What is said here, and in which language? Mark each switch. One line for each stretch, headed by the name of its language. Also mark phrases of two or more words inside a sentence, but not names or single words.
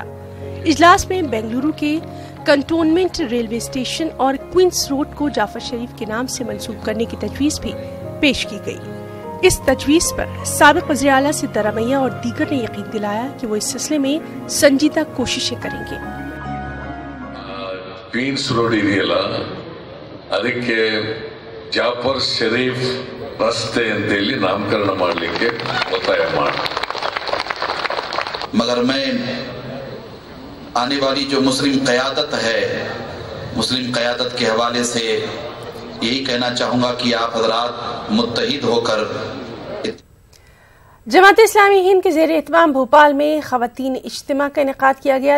Urdu: اجلاس میں بنگلورو کے کنٹونمنٹ ریلوے اسٹیشن اور کوئینز روڈ کو جعفر شریف کے نام سے منسوب کرنے کی تجویز بھی پیش کی گئی. اس تجویز پر سابق وزیر اعلیٰ سدارامیا اور دیگر نے یقین دلایا کہ وہ اس سلسلے میں سنجیدہ کوششیں کریں گے.
Kannada: क्वींस रोड ಇದೆಯಲ್ಲ ಅದಕ್ಕೆ ಜಾಫರ್ ಶರೀಫ್ ರಸ್ತೆ ಅಂತ ಹೇಳಿ ನಾಮಕರಣ ಮಾಡಲಿಕ್ಕೆ ಒತ್ತಾಯ ಮಾಡಿ
Urdu: مگر میں آنے والی جو مسلم قیادت ہے، مسلم قیادت کے حوالے سے یہی کہنا چاہوں گا کہ آپ حضرات متحد ہو کر. جماعت اسلامی ہند کے زیر اہتمام بھوپال میں خواتین اجتماع کا انعقاد کیا گیا.